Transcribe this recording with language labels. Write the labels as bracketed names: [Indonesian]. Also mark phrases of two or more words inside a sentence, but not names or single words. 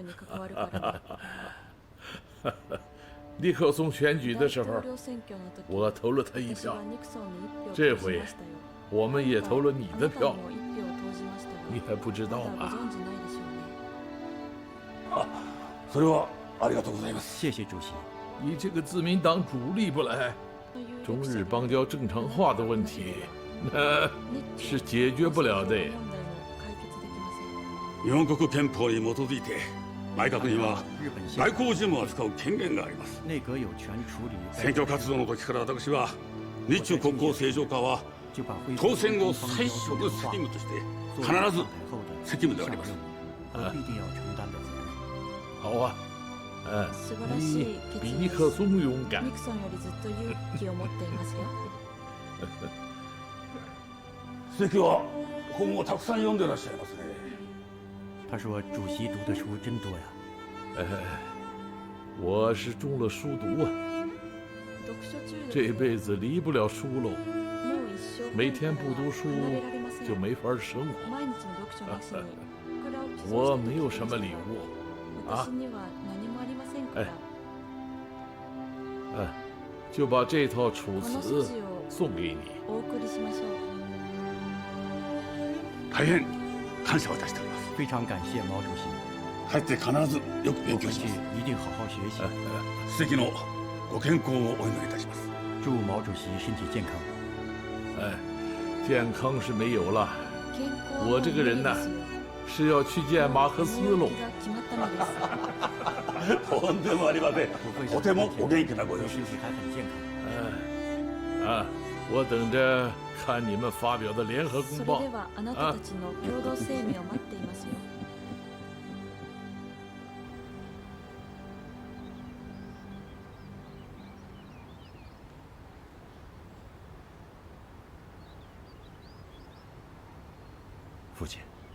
[Chinese] 尼克松选举的时候，我投了他1票，这回我们也投了你的票。你还不知道吧？啊， [Japanese] それはありがとうございます。 [Chinese] 谢谢主席。你这个自民党主力不来，中日邦交正常化的问题，那是解决不了的。 [Japanese] 日本国憲法に基づいて、内閣には外交事務を扱う権限があります。選挙活動の時から私は日中国交正常化は当選後最初の責務として。必ず責務であります。 [Chinese] 好啊，你比尼克松勇敢。 [Japanese] 関は本をたくさん読んでらっしゃいますね。 [Chinese] 他说主席读的书真多呀。我是中了书毒啊，这辈子离不了书喽。每天不读书。 就没法生活。我没有什么礼物啊，就把这套楚辞送给你。 [Japanese] 大変感謝をいたしております。 [Chinese] 非常感谢毛主席。 [Japanese] 帰って必ずよく勉強します。 [Chinese] 一定好好学习。 [Japanese] 主席のご健康をお祈りいたします。 [Chinese] 祝毛主席身体健康。健康是没有了，我这个人呢，是要去见马克思喽。 [Japanese] とんでもありません。とてもお元気なご様子。 [Chinese] 我等着看你们发表的联合公报啊。父亲，